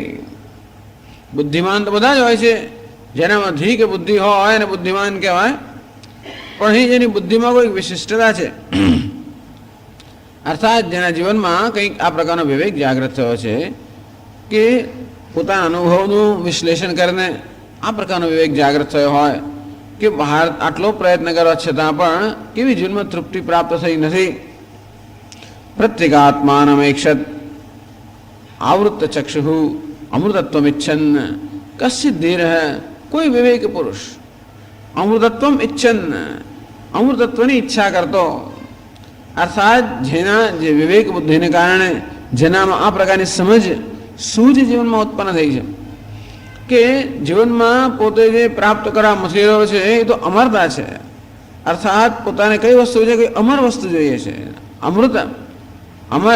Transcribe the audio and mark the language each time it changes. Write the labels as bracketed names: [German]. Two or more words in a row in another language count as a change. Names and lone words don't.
[Gujarati] બુદ્ધિમાન તો બધા જ હોય છે, જેનામાં ધી કે બુદ્ધિ હોય એને બુદ્ધિમાન કહેવાય, પણ અહીં જેની બુદ્ધિમાં કોઈક વિશિષ્ટતા છે, અર્થાત જેના જીવનમાં કંઈક આ પ્રકારનો વિવેક જાગૃત થયો છે કે પોતાના અનુભવનું વિશ્લેષણ કરીને આ પ્રકારનો વિવેક જાગૃત થયો હોય કે બહાર આટલો પ્રયત્ન કરવા છતાં પણ કેવી જીવનમાં તૃપ્તિ પ્રાપ્ત થઈ નથી, [Sanskrit] प्रत्यगात्मानमैक्षत आवृत्त चक्षु अमृतत्वमिच्छन कश्चित धीर [Hindi] है कोई विवेक पुरुष [Sanskrit] अमृतत्वम इच्छन [Gujarati] अमृतत्वની ઈચ્છા કરતો અર્થાત જેના જે વિવેક બુદ્ધિને કારણે જેનામાં આ પ્રકારની સમજ સૂઝ જીવનમાં ઉત્પન્ન થઈ છે કે જીવનમાં પોતે જે પ્રાપ્ત કરવા મથી રહ્યો છે એ તો અમરતા છે અર્થાત પોતાને કઈ વસ્તુ છે કે અમર વસ્તુ જોઈએ છે અમૃત અમર